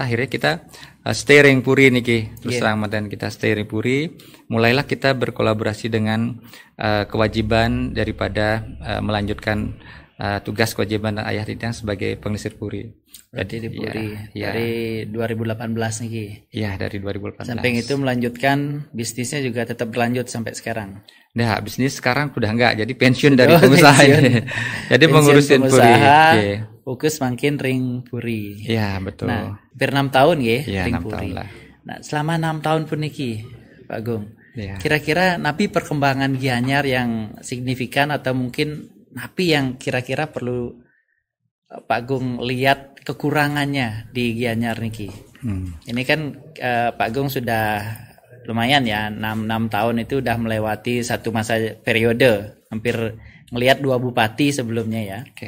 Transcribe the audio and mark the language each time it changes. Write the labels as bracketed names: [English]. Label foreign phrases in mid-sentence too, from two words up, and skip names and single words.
[Indonesian] Akhirnya kita steering Puri niki terus terang dan kita steering Puri, mulailah kita berkolaborasi dengan kewajiban daripada melanjutkan tugas kewajiban Ayah Ridang sebagai pengelisir Puri. Berarti di Puri dari 2018 niki. Iya, dari 2018. Samping itu melanjutkan bisnisnya juga tetap berlanjut sampai sekarang. Nah, bisnis sekarang udah enggak, jadi pensiun dari pengusaha. Jadi mengurusin Puri. [Balinese] Fokus makin ring Puri. [Indonesian] Iya, betul. Nah, hampir 6 tahun ya ring 6 Puri. Tahun lah. Nah, selama 6 tahun pun niki, Pak Agung. Kira-kira napi perkembangan Gianyar yang signifikan atau mungkin napi yang kira-kira perlu Pak Agung lihat kekurangannya di Gianyar niki. Ini kan Pak Agung sudah lumayan ya, 6 tahun itu udah melewati satu masa periode, hampir melihat 2 bupati sebelumnya ya.